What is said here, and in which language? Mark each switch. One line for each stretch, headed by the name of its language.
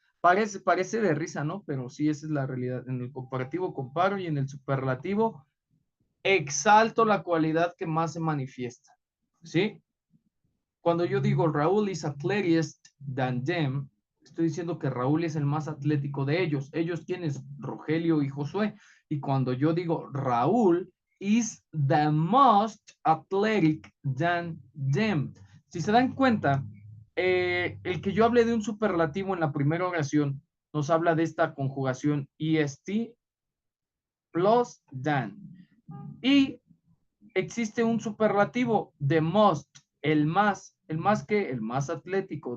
Spanish: Parece de risa, ¿no? Pero sí, esa es la realidad. En el comparativo comparo y en el superlativo exalto la cualidad que más se manifiesta. ¿Sí? Cuando yo digo
English: Raúl is athletic than them,
Spanish: estoy diciendo que Raúl es el más atlético de ellos. Ellos quienes, Rogelio y Josué. Y cuando yo digo
English: Raúl is the most athletic than them.
Spanish: Si se dan cuenta, el que yo hable de un superlativo en la primera oración nos habla de esta conjugación
English: est plus than.
Spanish: Y existe un superlativo de most, el más que, el más atlético.